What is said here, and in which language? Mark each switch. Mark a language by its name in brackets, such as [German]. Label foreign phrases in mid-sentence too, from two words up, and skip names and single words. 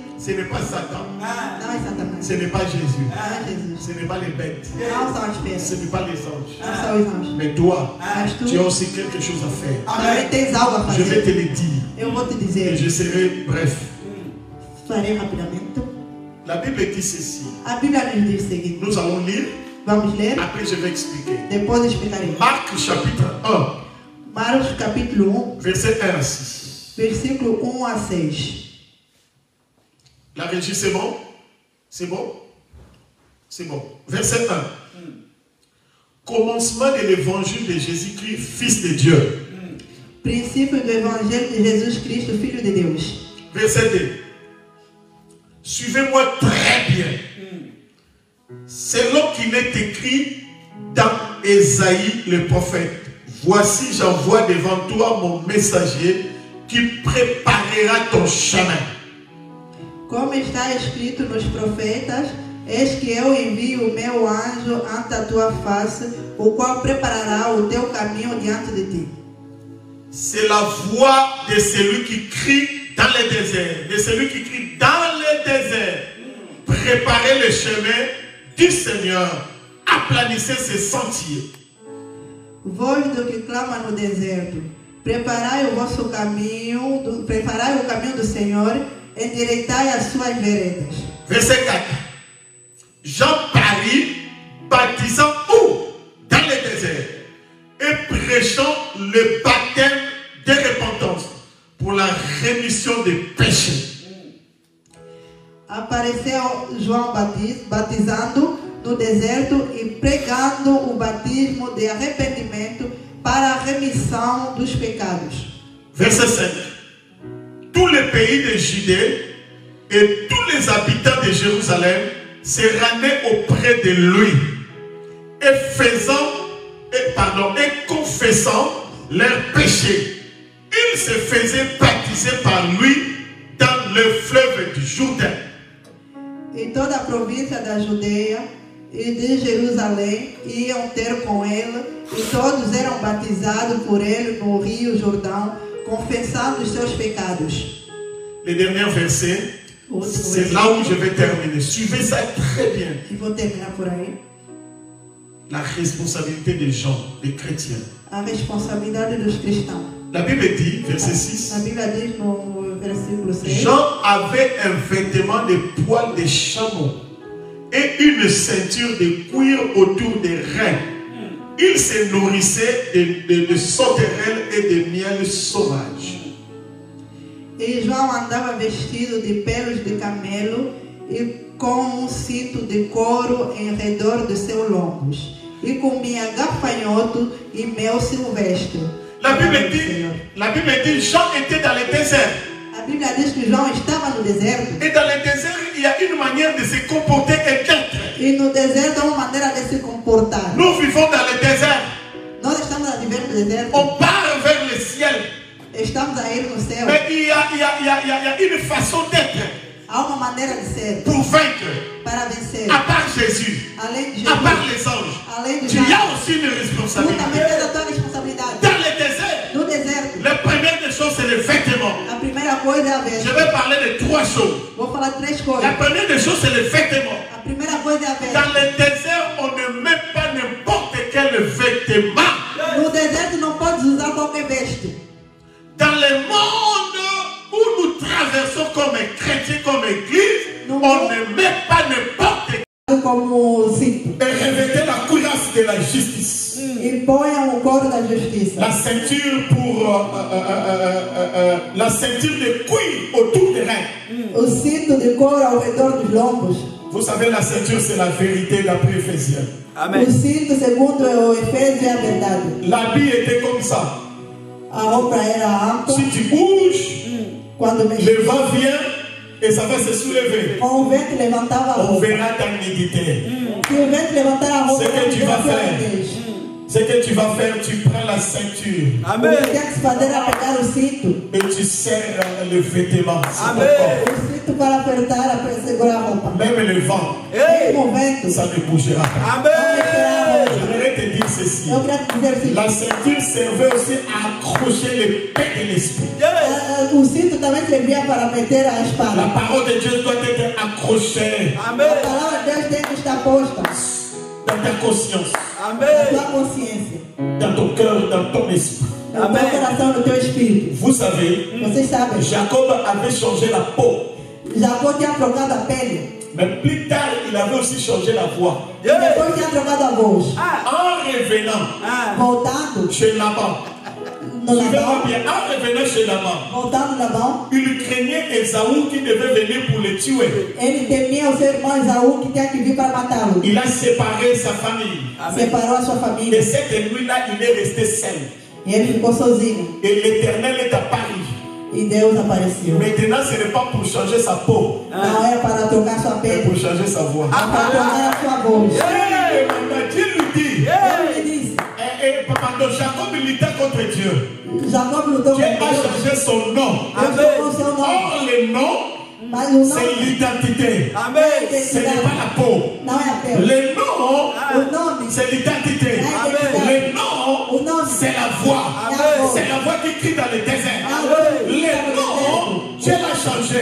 [French] ce n'est pas Satan. [Portuguese] não é Satanás. [French] Ce n'est pas Jésus. [Portuguese] Não é Jesus. [French] Ce n'est pas les bêtes. [Portuguese] Não são as feras. [French] Ce n'est pas les anges. [Portuguese] Não são os anjos. [French] Mais toi, [Portuguese] Mas tu [French] tu as aussi quelque chose à faire. [Portuguese] também tens algo a [French] Je vais te [Portuguese] fazer. [French] le dire. [Portuguese] Eu vou te [French] Et [Portuguese] dizer. [French] je serai bref. [Portuguese] Farei rapidamente. [French] La Bible dit ceci. [Portuguese] A Bíblia nos diz o seguinte. [French] Nous allons lire. [Portuguese] Vamos ler? [French] Après, je vais expliquer. [Portuguese] Depois explicarei. [French] Marc chapitre 1, [Portuguese] Marcos capítulo 1, [French] verset 1 à 6. [Portuguese] versículo 1 a 6. [French] La régie, c'est bon? C'est bon? C'est bon. Verset 1. Commencement de l'évangile de Jésus-Christ, Fils de Dieu. Princípio do Evangelho de Jesus Cristo, Filho de Deus. Verset 2. Suivez-moi très bien. Selon qu'il est écrit dans Ésaïe le prophète. Voici, j'envoie devant toi mon messager qui préparera ton chemin. [Portuguese] Como está escrito nos profetas, Eis que eu envio o meu anjo ante a tua face, o qual preparará o teu caminho diante de ti. [French] C'est la voix de celui qui crie dans le désert, de celui qui crie dans le désert. Préparez le chemin du Seigneur, aplanissez ses sentiers. [Portuguese] Voz do que clama no deserto, preparai o vosso caminho, preparai o caminho do Senhor, endireitai as suas veredas. [French] Verset 4. Jean parut, baptisant où? Dans le désert, et prêchant le baptême de repentance pour la rémission des péchés. [Portuguese] Apareceu João batizando no deserto e pregando o batismo de arrependimento para a remissão dos pecados. [French] Verset 5. Tout le pays de Judée et tous les habitants de Jérusalem se rendaient auprès de lui et confessant leurs péchés. Ils se faisaient baptiser par lui dans le fleuve du Jourdain. [Portuguese] E toda a província da Judeia e de Jerusalém iam ter com ele, e todos eram batizados por ele no rio Jordão, confessando os seus pecados. [French] Le dernier verset, c'est là où je vais terminer. Suivez ça très bien. [Portuguese] E vou terminar por aí. [French] La responsabilité des gens, des chrétiens. [Portuguese] A responsabilidade dos cristãos. [French] La Bible dit, verset 6. [Portuguese] A Bíblia diz no versículo 6. [French] Jean avait un vêtement de poils de chameau et une ceinture de cuir autour des reins. Il se nourrissait de sauterelles et de miel sauvage. [Portuguese] E João andava vestido de pelos de camelo e com um cinto de couro em redor dos seus lombos. E comia gafanhoto e mel silvestre. [French] La Bible dit Jean était dans le désert. [Portuguese] A Bíblia diz que João estava no deserto. [French] Et dans le désert, il y a une manière de se comporter et d'être. [Portuguese] E no deserto há uma maneira de se comportar. [French] Nous vivons dans le désert. [Portuguese] Nós estamos a viver no deserto. [French] On part vers le ciel. [Portuguese] Estamos a ir no céu. [French] Mais il y a une façon d'être. [Portuguese] Há uma maneira de ser. [French] Pour vaincre. [Portuguese] Para vencer. [French] À part Jésus. [Portuguese] Além de Jesus. [French] À part les anges. [Portuguese] Além de [French] tu y as aussi une responsabilité. [Portuguese] Tu também tens a tua responsabilidade. [French] Dans le désert. [Portuguese] No deserto. [French] La première des choses, c'est le vêtement. [Portuguese] A primeira coisa é a veste. [French] Je vais parler de trois choses. [Portuguese] Vou falar de três coisas. [French] La première des choses, c'est le vêtement. [Portuguese] A primeira coisa é a veste. [French] Dans le désert, on ne met pas n'importe quel vêtement. [Portuguese] No deserto não pode usar qualquer veste. [French] Dans le monde où nous traversons comme chrétiens, comme église, on ne met pas n'importe quel. [Portuguese] Como cinto. [French] Et revêter la cuirasse de la justice. [Portuguese] E ponha o couro da justiça. [French] La ceinture la ceinture de cuir autour des reins. [Portuguese] O cinto de couro ao redor dos lombos. [French] Vous savez, la ceinture, c'est la vérité d'après Éphésiens. Amen. [Portuguese] O cinto, segundo o Efésios, é a verdade. [French] L'habit était comme ça. [Portuguese] A roupa era ampla. [French] Si tu bouges, le vent vient et ça va se soulever. [Portuguese] Com o vento levantava a roupa. [French] On verra ta nudité. [Portuguese] Se o vento levantar a roupa, [French] ce que tu vas faire, tu prends la ceinture. Amen. [Portuguese] O que tem que se fazer é pegar o cinto. [French] Et tu serres le vêtement. Amen. [Portuguese] O cinto para apertar, para segurar a roupa. [French] Même le vent, ça ne bougera pas. Amen. Je voudrais te dire ceci. La ceinture servait aussi à accrocher l'épée de l'esprit. [Portuguese] O cinto também servia para meter a espada. [French] La parole de Dieu doit être accrochée. Amen. [Portuguese] A palavra de Deus tem que estar posta. [French] Dans ta conscience. [Portuguese] Amen. Na tua consciência. [French] Dans ton cœur, dans ton esprit. [Portuguese] No teu coração, no teu espírito. [French] Vous savez, [Portuguese] vocês sabem, [French] Jacob avait changé la peau. [Portuguese] Jacó tinha trocado a pele. [French] Mais plus tard, il avait aussi changé la voix. [Portuguese] Depois tinha trocado a voz. [French] En revenant [Portuguese] voltando [French] chez Laban, en revenant chez Laban, [Portuguese] voltando Labão, [French] il craignait Esaú qui devait venir pour le tuer. [Portuguese] Ele temia o seu irmão Esaú que tinha que vir para matá-lo. [French] Il a séparé sa famille. [Portuguese] Separou a sua família. [French] Et cette nuit-là, il est resté seul. [Portuguese] E ele ficou sozinho. [French] Et l'Éternel est apparu. [Portuguese] E Deus apareceu. [French] Maintenant, ce n'est pas pour changer sa peau. [Portuguese] Não era para trocar sua pele. [French] C'est pour changer sa voix. [Portuguese] Para trocar a sua voz. [French] Dieu lui dit. [Portuguese] Ele disse. [French] Pardon, Jacob luttait contre Dieu. [Portuguese] Jacob lutou [French] Dieu a changé son nom. [Portuguese] Deus trocou seu nome. [French] Or, le nom c'est l'identité. Ce n'est pas la peau. Le nom, c'est l'identité. Le nom, c'est la voix. C'est la voix qui crie dans le désert. Le nom, Dieu l'a changé.